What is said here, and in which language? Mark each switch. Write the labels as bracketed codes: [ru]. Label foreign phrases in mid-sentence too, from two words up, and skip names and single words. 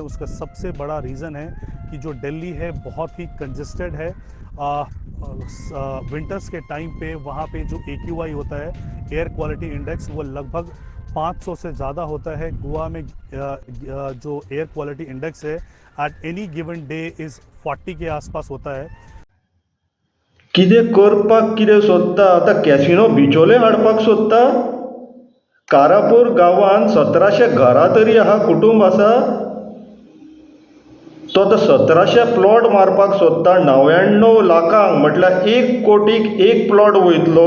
[hi] उसका सबसे बड़ा रीज़न है कि जो दिल्ली है बहुत ही कंजेस्टेड है. विंटर्स के टाइम पे वहाँ पे जो AQI होता है, [en] air quality index, [hi] वो लगभग 500 से ज़्यादा होता है. गोवा में जो [en] air quality index [hi] है [en] at any given day is [hi] 40 के आसपास होता है. [kok] कितें करपाक कितें सोदता आतां? कॅसिनो बिचोले हाडपाक सोदता? कारापूर गांवांत 1700 घरां तरी आहा, कुटुंब आसा. तो आतां 1700 प्लॉट मारपाक सोदता. 99 लाखांक म्हटल्यार 1 कोटीक 1 प्लॉट वयतलो.